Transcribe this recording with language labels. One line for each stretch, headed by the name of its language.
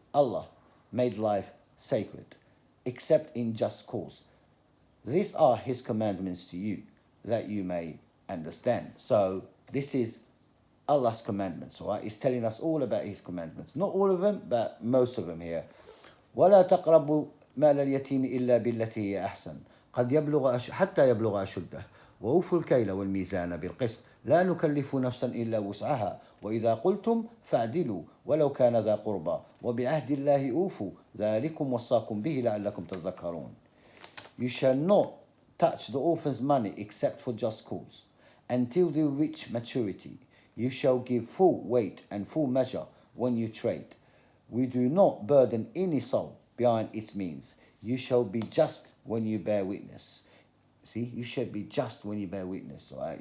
English: Allah made life sacred, except in just cause. These are his commandments to you, that you may understand. So this is Allah's commandments, right? He's telling us all about his commandments. Not all of them, but most of them here.
Arabic: ولا تقربوا مال اليتيم إلا بالتي هي أحسن قد يبلغ حتى يبلغ أشده وأوفوا الكيل والميزان بالقسط لا نكلف نفسا إلا وسعها وإذا قلتم فاعدلوا ولو كان ذا قربى وبعهد الله أوفوا ذلكم وصاكم به لعلكم تذكرون.
English: You shall not touch the orphan's money except for just cause. Until they reach maturity, you shall give full weight and full measure when you trade. We do not burden any soul behind its means. You shall be just when you bear witness. See, you should be just when you bear witness. Right?